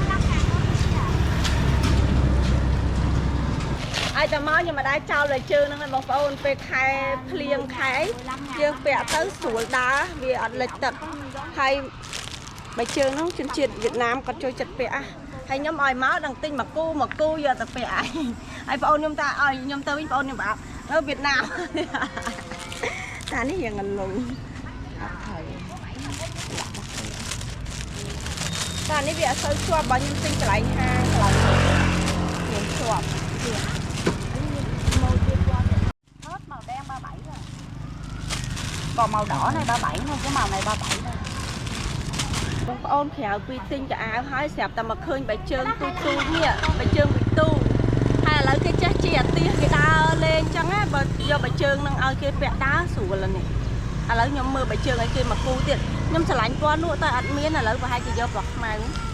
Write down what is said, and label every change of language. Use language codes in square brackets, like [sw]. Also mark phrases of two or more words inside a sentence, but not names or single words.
[km] ឲ្យតែមកខ្ញុំមិនដែរចោលលើជើងហ្នឹងបងប្អូនពេលខែភ្លៀងខែយើងពាក់ទៅស្រួលដើរវាអត់លិចទឹកហើយបើជើងហ្នឹងជនជាតិវៀតណាមគាត់ចូលចិត្តពាក់ហើយខ្ញុំឲ្យមកដល់ទិញមកគូយកទៅពាក់ឯងហើយបងប្អូនខ្ញុំថាឲ្យខ្ញុំទៅវិញបងប្អូនខ្ញុំប្រាប់ទៅវៀតណាមតានេះយ៉ាងងលុងអត់ហើយ តានេះវាអត់សូវជាប់បើខ្ញុំទិញកន្លែងហាងកន្លែងខ្ញុំជាប់ [vi] còn màu đỏ này 37 thôi cái màu này 37 thôi [km] បងប្អូនក្រៅពីទិញកៅអៅហើយស្រាប់តែមកឃើញបែជើងទូនេះបែជើងវិទូហើយឥឡូវគេចេះជាអាទាសគេដើរលេងចឹងណាបើយកបែជើងនឹងឲ្យគេពាក់ដើរស្រួលនេះឥឡូវខ្ញុំមើលបែជើងឲ្យគេមកគូទៀតខ្ញុំឆ្លាញ់ពណ៌នោះតែអត់មានឥឡូវប្រហែលគេយកពណ៌ខ្មៅ